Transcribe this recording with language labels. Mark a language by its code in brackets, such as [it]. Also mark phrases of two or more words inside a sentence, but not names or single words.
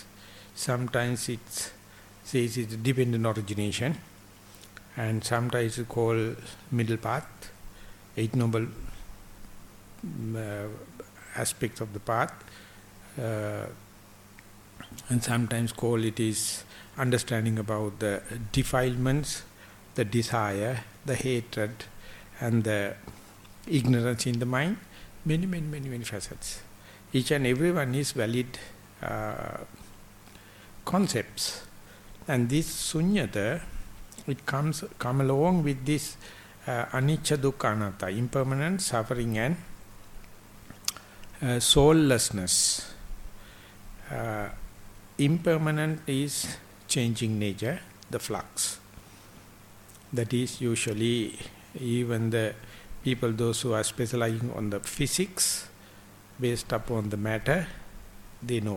[en] Sometimes it says it's dependent origination, and sometimes it's called middle path, 8 noble aspects of the path, and sometimes it is understanding about the defilements, the desire, the hatred, and the ignorance in the mind. Many facets. Each and every one is valid concepts. And this sunyata, it come along with this [pi] anicca dukkha anatta, [en] impermanent, suffering, and soullessness. Impermanent is changing nature, the flux. That is usually even the people, those who are specializing on the physics based upon the matter, they know.